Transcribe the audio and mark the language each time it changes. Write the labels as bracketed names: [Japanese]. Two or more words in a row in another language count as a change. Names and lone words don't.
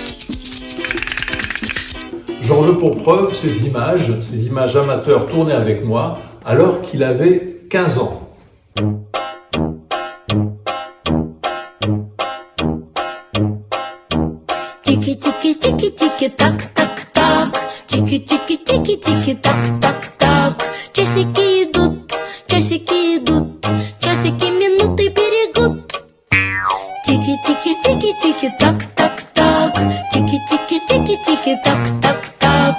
[French] J'en veux pour preuve ces images amateurs tournées avec moi, alors qu'il avait 15 ans. [Russian] Tiki tiki tiki tiki так так так, тики тики тики тики так так так. Часики идут, часики минуты берегут. Тики тики тики тики так так так, тики тики тики тики так так так.